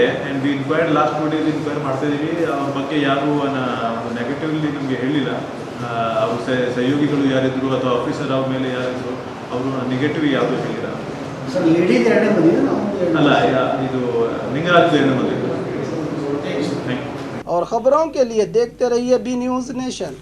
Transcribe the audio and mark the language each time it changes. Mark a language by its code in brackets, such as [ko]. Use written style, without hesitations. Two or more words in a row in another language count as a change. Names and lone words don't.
[en] and we inquired last 2 days [kn] ಇನ್ಕ್ವೈರ್ ಮಾಡ್ತಾ ಇದ್ದೀವಿ. ಅವ್ರ ಬಗ್ಗೆ ಯಾರು ನೆಗೆಟಿವ್ಲಿ ನಮಗೆ ಹೇಳಿಲ್ಲ. ಅವ್ರ ಸಹಯೋಗಿಗಳು ಯಾರಿದ್ರು ಅಥವಾ ಆಫೀಸರ್ ಅವ್ರ ಮೇಲೆ ಯಾರಿದ್ರು ಅವರು ನೆಗೆಟಿವ್ ಯಾವುದೂ ಹೇಳಿಲ್ಲ. ಅಲ್ಲ, ಇದು ಲಿಂಗರಾಜ್ ಎರಡನೇ ಮದುವೆ. [hi] और खबरों के लिए देखते रहिए बी न्यूज़ नेशन।